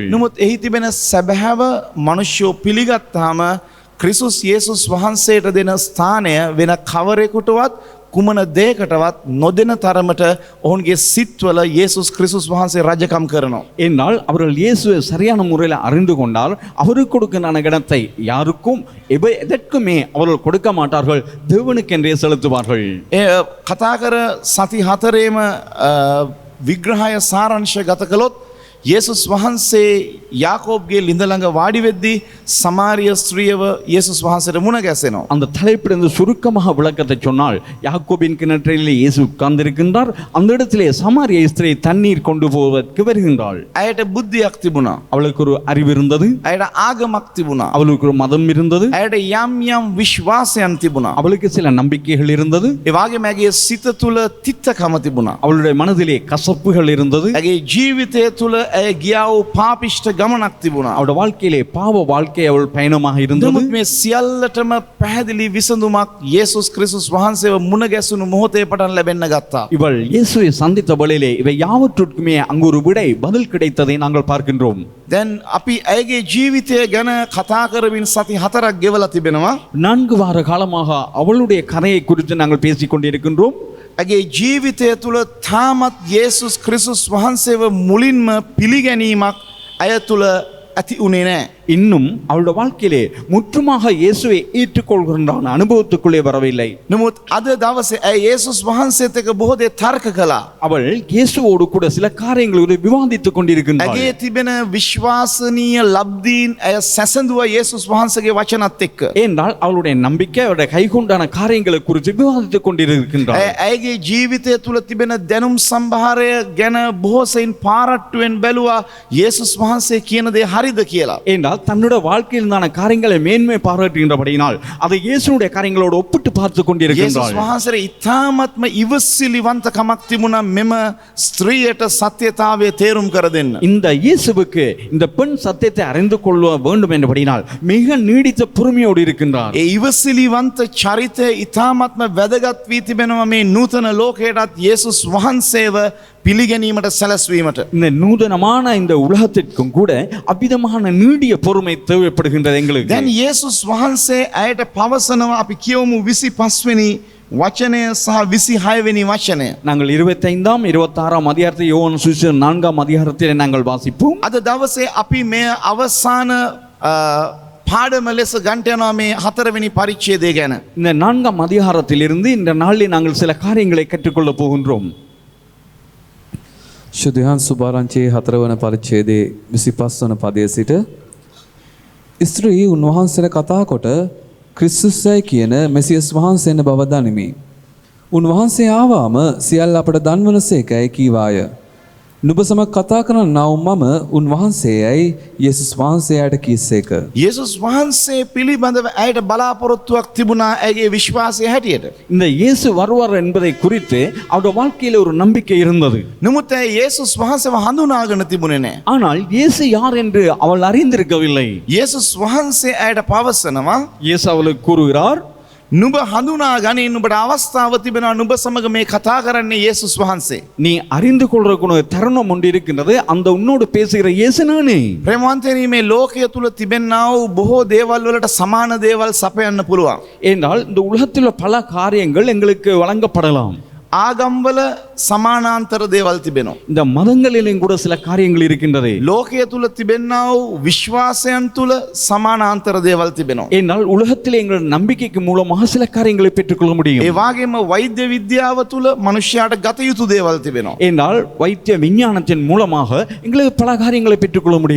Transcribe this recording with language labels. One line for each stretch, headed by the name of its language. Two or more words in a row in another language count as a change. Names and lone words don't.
Sinhala: නමුත් එහි තිබෙන සැබෑව මනුෂ්‍යෝ පිළිගත්තාම ක්‍රිස්තුස් යේසුස් වහන්සේට දෙන ස්ථානය වෙන කවරෙකුටවත් කුමන දෙයකටවත් නොදෙන තරමට ඔවුන්ගේ සිත්වල යේසුස් ක්‍රිස්තුස් වහන්සේ රජකම් කරනවා.
Tamil: என்னால் அவர்கள் இயேசுவை சரியான முறையில் அறிந்து கொண்டால் அவருக்கு கொடுக்கின்ற இடத்தை யாருக்கும் எதற்குமே அவர்கள் கொடுக்க மாட்டார்கள், தேவனுக்கென்றே செலுத்துவார்கள்.
Sinhala: කතා කර සති හතරේම විග්‍රහය සාරංශ ගත කළොත් යේසුස් වහන්සේ යාකෝබ්ගේ ලිඳ ළඟ වාඩි වෙද්දී සමාරිය ස්ත්‍රියව යේසුස් වහන්සේට මුණ ගැසෙනවා.
Tamil: அந்த தலைப்பிலிருந்து சுருக்கமாக விளக்கத்தை சொன்னால், யாக்கோபின் கிணற்றிலே இயேசு உட்கார்ந்திருக்கின்றார். அந்த இடத்திலே சமாரிய ஸ்திரீ தண்ணீர் கொண்டு போவதற்கு வருகின்றாள்.
Sinhala: ඇයට බුද්ධියක් තිබුණා.
Tamil: அவளுக்கு ஒரு அறிவு இருந்தது.
Sinhala: ඇයට ආගමක් තිබුණා.
Tamil: அவளுக்கு ஒரு மதம் இருந்தது.
Sinhala: ඇයට යම් විශ්වාසයන් තිබුණා.
Tamil: அவளுக்கு சில நம்பிக்கைகள் இருந்தது.
Sinhala: ඒ වගේම ඇගේ සිත තුළ තිත්තකම තිබුණා.
Tamil: அவளுடைய மனதிலே கசப்புகள் இருந்தது.
Sinhala: ඇගේ ජීවිතය තුළ ඇය ගියා වූ පාපිෂ්ඨ ගමනක් තිබුණා.
Tamil: அவளுடைய வாழ்க்கையிலே பாவ வாழ்க்கை அவள் பயணமாக இருந்தது.
Sinhala: නමුත් මේ සියල්ලටම පැහැදිලි විසඳුමක් යේසුස් ක්‍රිස්තුස් වහන්සේව මුණ ගැසුණු මොහොතේ පටන් ලැබෙන්න ගත්තා.
Tamil: இவள் இயேசுவை சந்தித்த வேளையிலே இவை யாவற்றுக்குமே அங்கு ஒரு விடை பதில் கிடைத்ததை நாங்கள் பார்க்கின்றோம்.
Sinhala: දැන් අපි ඇයගේ ජීවිතය ගැන කතා කරමින් සති 4ක් ගෙවලා තිබෙනවා.
Tamil: 4 வார காலமாக அவளுடைய கதையை குறித்து நாங்கள் பேசிக் கொண்டிருக்கின்றோம்.
Sinhala: ඇගේ ජීවිතය තුළ තාමත් යේසුස් ක්‍රිස්තුස් වහන්සේව මුලින්ම පිළිගැනීමක් ඇය තුළ ඇති උනේ නැහැ.
Tamil: இன்னும் அவளுடைய வாழ்க்கையிலே முற்றுமாக இயேசுவை ஏற்றுக்கொள்கின்றான அனுபவத்துக்குள்ளே வரவில்லை.
Sinhala: නමුත් අද දවසේ ඇය යේසුස් වහන්සේත් එක්ක බොහෝ දේ තර්ක කළා.
Tamil: அவள் இயேசுவோடு கூட சில காரியங்களை விவாதித்துக் கொண்டிருக்கின்றாள்.
Sinhala: ඇගේ තිබෙන විශ්වාසනීය ලබ්ධීන් ඇය සැසඳුවා යේසුස් වහන්සේගේ වචනත් එක්ක.
Tamil: ஏனென்றால் அவளுடைய நம்பிக்கை அவருடைய கைகொண்டான காரியங்களை குறித்து விவாதித்துக் கொண்டிருக்கின்றாள்.
Sinhala: ඇයගේ ජීවිතය තුළ තිබෙන දැනුම් සම්භාරය ගැන බොහෝ සෙයින් පාරට්ටුවෙන් බැලුවා යේසුස් වහන්සේ කියන දේ හරිද කියලා.
Tamil: ஏனென்றால் தன்னுடைய வாழ்க்கையில் இருந்தான காரியங்களை மேன்மை பாராட்டுகின்றபடியினால் அதை இயேசுனுடைய காரியங்களோடு ஒப்பிட்டு பார்த்து கொண்டிருக்கின்றாள்.
Sinhala: යේසුස් වහන්සේ ඉතාමත්ම ඉවසිලිවන්තකමක් තිබුණා මෙම ස්ත්‍රියට සත්‍යතාවය තේරුම් කර දෙන්න.
Tamil: இந்த இயேசுவுக்கு இந்த பெண் சத்தியத்தை அறிந்து கொள்ள வேண்டும் என்றபடினால் மிக நீடித்த பொறுமையோடு இருக்கின்றார்.
Sinhala: ඒ ඉවසිලිවන්ත චරිතය ඉතාමත්ම වැදගත් වී තිබෙනවා මේ නූතන ලෝකයටත් යේසුස් වහන්සේව පිළිගැනීමට සැලැස්වීමට.
Tamil: இந்த நூதனமான இந்த உலகத்திற்கும் கூட அபிதமான நீடிய பொறுமை தேவைப்படுகின்றது எங்களுக்கு.
Sinhala: දැන් යේසුස් වහන්සේ ඇයට පවසනවා අපි කියවමු 25 වෙනි වචනය සහ 26 වෙනි වචනය.
Tamil: நாங்கள் 25ஆம் 26ஆம் அதிகாரத்தை யோவான் சுவிசேஷம் 4ஆம் அதிகாரத்திலே நாங்கள் வாசிப்போம்.
Sinhala: අද දවසේ අපි මේ අවසාන පාඩම ලෙස ගන්ට යනවා මේ 4 වෙනි පරිච්ඡේදය ගැන.
Tamil: இந்த 4ஆம் அதிகாரத்திலிருந்து இந்த நாளில் நாங்கள் சில காரியங்களை கற்றுக்கொள்ள போகின்றோம்.
Sinhala: ශුද්ධයන් සුභාරංචියේ 4 වන පරිච්ඡේදයේ 25 වන පදයේ සිට ස්ත්‍රී උන්වහන්සේට කතා කොට ක්‍රිස්තුස්යි කියන මෙසියස් වහන්සේන බව දනිමි. උන්වහන්සේ ආවාම සියල්ල අපට දන්වනසේකයි කීවාය. නුඹ සමග කතා කරන නම් මම උන්වහන්සේයයි යේසුස් වහන්සේයාට කීසේක. යේසුස් වහන්සේ පිළිබඳව ඇයට බලාපොරොත්තුවක් තිබුණා ඇගේ විශ්වාසය හැටියට.
Tamil: இந்த இயேசு வருவார் என்பதை குறித்து அவருடைய வாழ்க்கையில் ஒரு நம்பிக்கை இருந்தது.
Sinhala: නමුත් ඇය යේසුස් වහන්සේව හඳුනාගෙන තිබුණේ නැහැ.
Tamil: ஆனால் இயேசு யார் என்று அவள் அறிந்திருக்கவில்லை.
Sinhala: යේසුස් වහන්සේ ඇයට පවසනවා
Tamil: இயேசு அவளுக்கு கூறுகிறார்,
Sinhala: නුඹ හඳුනා ගනින් නුඹට අවස්ථාව තිබෙනවා නුඹ සමග මේ කතා කරන්නේ යේසුස් වහන්සේ.
Tamil: நீ அறிந்து கொள்றதுக்கு தருணம் ஒன்று இருக்கின்றது, அந்த உன்னோடு பேசுகிற இயேசு நானே.
Sinhala: ප්‍රේමවන්තයනි මේ ලෝකය තුල තිබෙනා වූ බොහෝ දේවල් වලට සමාන දේවල් සපයන්න පුළුවන්.
Tamil: என்றால் இந்த உலகத்தில் பல காரியங்கள் எங்களுக்கு வழங்கப்படலாம்.
Sinhala: ආගම්වල සමානාන්තර දේවල් තිබෙනවා.
Tamil: இந்த மதங்களிலும் கூட சில காரியங்கள் இருக்கின்றது.
Sinhala: ලෝකය තුල තිබෙනා වූ විශ්වාසයන් තුල සමානාන්තර දේවල් තිබෙනවා.
Tamil: என்றால் உலகத்தில் எங்கள் நம்பிக்கைக்கு மூலமாக சில காரியங்களை பெற்றுக்கொள்ள முடியும்.
Sinhala: ඒ වගේම වෛද්‍ය විද්‍යාව තුල මනුෂ්‍යයාට ගත යුතු දේවල් තිබෙනවා.
Tamil: என்றால் வைத்திய விஞ்ஞானத்தின் மூலமாக எங்களுக்கு பல காரியங்களை பெற்றுக்கொள்ள முடியும்.